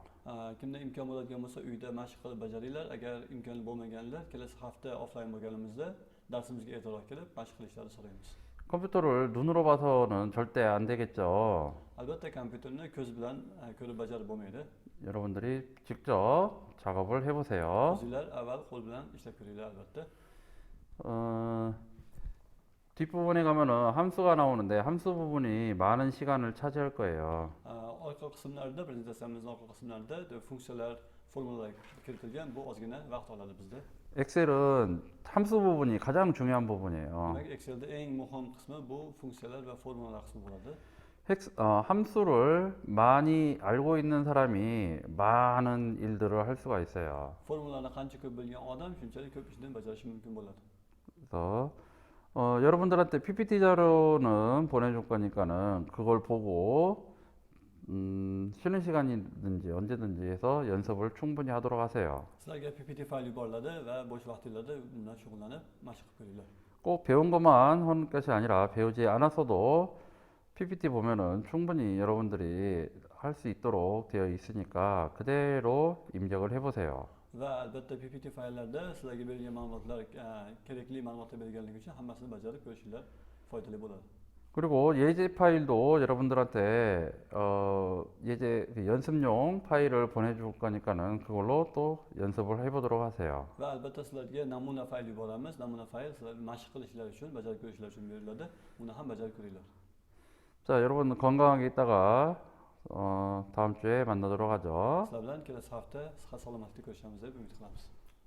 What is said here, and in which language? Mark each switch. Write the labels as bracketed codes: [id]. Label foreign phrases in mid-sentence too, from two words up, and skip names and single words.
[uz] Kimda imkon bo'ladigan bo'lsa uyda mashq qilib bajaringlar. Agar imkoni bo'lmaganlar kelasi hafta offline bo'lganimizda darsimizga ertaroq kelib mashq qilishlarini so'raymiz. [ko] 컴퓨터를 눈으로 봐서는 절대 안 되겠죠. [uz] Albatta kompyuterni ko'z bilan ko'rib bajarib bo'lmaydi. [ko] 여러분들이 직접 작업을 해보세요. [uz] O'zinglar avval qo'l bilan ishlab ko'ringlar albatta. [ko] 뒷부분에 가면은 함수가 나오는데 함수 부분이 많은 시간을 차지할 거예요. [uz] Orqa qismlarda, prezentatsiyamizning orqa qismlarida funksiyalar, formulalar kiritilgan. Bu ozgina vaqt oladi bizda. [ko] 엑셀은 함수 부분이 가장 중요한 부분이에요. [uz] Demak, Excelda eng muhim qismi bu funksiyalar va formulalar qismi bo'ladi. [ko] 함수를 많이 알고 있는 사람이 많은 일들을 할 수가 있어요. [uz] Formulalarni qancha ko'p bilgan odam shunchalik ko'p ishni bajarishi mumkin bo'ladi. [ko] 그래서 여러분들한테 PPT 자료는 보내줄 거니까는 그걸 보고 쉬는 시간이든지 언제든지 해서 연습을 충분히 하도록 하세요. [uz] Sizlarga PPT fayl yuboriladi va bo'sh vaqtinglarda bundan shug'ullanib mashq qilib ko'ringlar. [ko] 꼭 배운 것만 하는 것이 아니라 배우지 않았어도 PPT 보면은 충분히 여러분들이 할 수 있도록 되어 있으니까 그대로 입력을 해보세요. [uz] Va albatta PPT fayllarda sizlarga berilgan ma'lumotlar kerakli ma'lumotlar berilganligi uchun hammasini bajarib ko'rishinglar foydali bo'ladi. [ko] 그리고 예제 파일도 여러분들한테 예제 연습용 파일을 보내줄 거니까는 그걸로 또 연습을 해보도록 하세요. [uz] Va albatta sizlarga namuna fayl yuboramiz. Namuna fayl sizlar mashq qilishlar uchun, bajarib ko'rishlar uchun beriladi. Uni ham bajarib ko'ringlar. [ko] 자, 여러분 건강하게 있다가 다음 주에 만나도록 하죠. [uz] Sizlar bilan kelasi hafta sihat salomatlik ko'rishamiz deb umid qilamiz.